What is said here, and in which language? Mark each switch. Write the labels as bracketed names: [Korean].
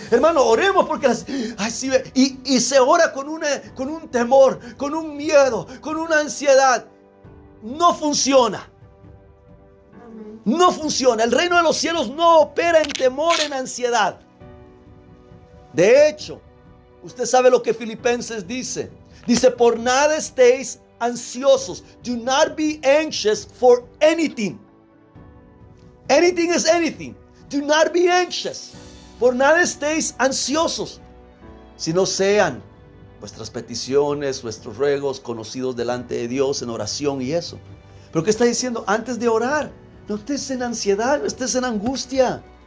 [Spanish] Hermano, oremos porque y se ora con un temor, con un miedo, con una ansiedad. No funciona. No funciona. El reino de los cielos no opera en temor, en ansiedad. De hecho, usted sabe lo que Filipenses dice. Dice, por nada estéis ansiosos. [English] Do not be anxious for anything. Anything is anything. Do not be anxious. [Spanish] Por nada estéis ansiosos, sino sean vuestras peticiones, vuestros ruegos conocidos delante de Dios en oración y eso. Pero ¿qué está diciendo? Antes de orar, no estés en ansiedad, no estés en angustia.